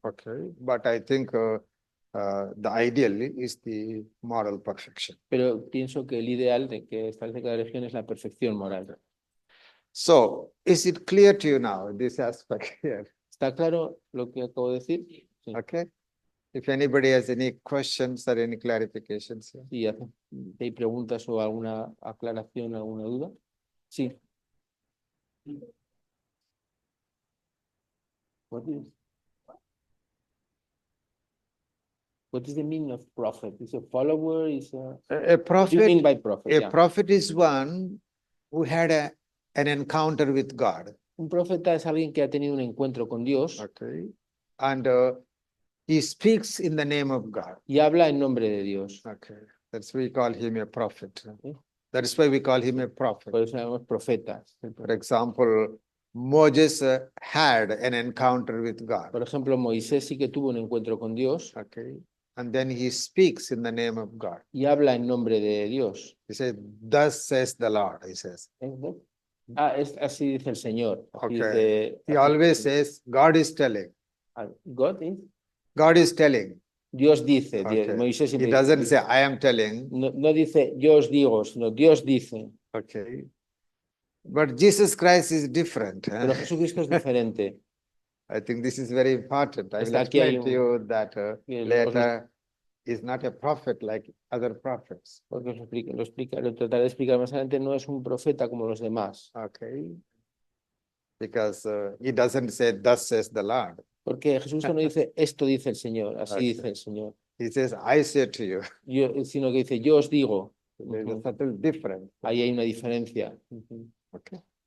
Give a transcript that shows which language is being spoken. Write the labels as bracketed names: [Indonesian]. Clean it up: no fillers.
[English] Okay, but I think the ideal is the moral perfection. [Spanish] Pero pienso que el ideal de que establece cada religión es la perfección moral. [English] So, is it clear to you now, this aspect here? [Spanish] ¿Está claro lo que acabo de decir? Sí. [English] Okay. If anybody has any questions or any clarifications. [Spanish] Sí, ¿hay preguntas o alguna aclaración, alguna duda? Sí. [English] What is the meaning of prophet? Is a follower? Is A prophet, what do you mean by prophet? a prophet is one who had an encounter with God. [Spanish] Un profeta es alguien que ha tenido un encuentro con Dios. [English] Okay. And he speaks in the name of God. [Spanish] Y habla en nombre de Dios. [English] Okay. That's why we call him a prophet. That is why we call him a prophet. [Spanish] Por eso llamamos profetas. [English] For example, Moses had an encounter with God. [Spanish] Por ejemplo, Moisés sí que tuvo un encuentro con Dios. [English] Okay. And then he speaks in the name of God. [Spanish] Y habla en nombre de Dios. [English] He says, "Thus says the Lord," he says. [Spanish] Así dice el Señor. [English] Okay. [Spanish] Dice, [English] He always says, God is telling. God is? God is telling. [Spanish] Dios dice. [English] Okay. [Spanish] Moisés [English] He doesn't say, I am telling. [Spanish] No dice yo os digo, sino Dios dice. [English] Okay. But Jesus Christ is different. Pero Jesucristo es diferente. I think this is very important. I will [Spanish] Está aquí [English] explain to you that later is not a prophet like other prophets. [Spanish] Porque lo trataré de explicar más adelante, no es un profeta como los demás. [English] Okay. Because he doesn't say, "Thus says the Lord." [Spanish] Porque Jesús no dice, esto dice el Señor, así dice el Señor. [English] He says, "I say to you." [Spanish] Sino que dice, yo os digo. [English] There's a subtle difference. [Spanish] Ahí hay una diferencia. [English] Okay.